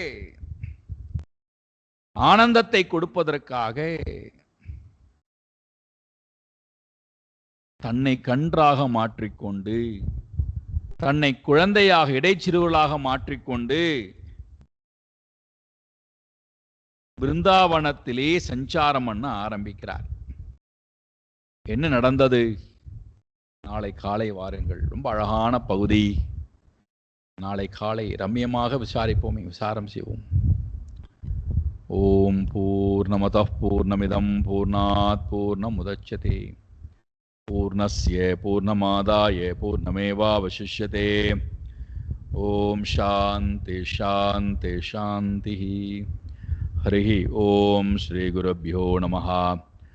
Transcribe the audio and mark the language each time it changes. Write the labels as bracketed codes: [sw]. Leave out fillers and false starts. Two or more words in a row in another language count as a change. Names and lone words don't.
[ta] ஆனந்தத்தை கொடுப்பதற்காக தன்னை கன்றாக மாற்றிக்கொண்டு, தன்னை குழந்தையாக இடைச்சிறுவலாக மாற்றிக்கொண்டு பிருந்தாவனத்திலே சஞ்சாரம் பண்ண ஆரம்பிக்கிறார். என்ன நடந்தது? நாளை காலை வாருங்கள், ரொம்ப அழகான பகுதி. நாளை காலை ரம்யமாக விசாரிப்போம், விசாரம் செய்வோம். [sa] ॐ पूर्णमदः पूर्णमिदं पूर्णात् पूर्णमुदच्यते पूर्णस्य पूर्णमादाय पूर्णमेवावशिष्यते. ॐ शान्ति शान्ति शान्ति. हरि ॐ श्री गुरुभ्यो नमः.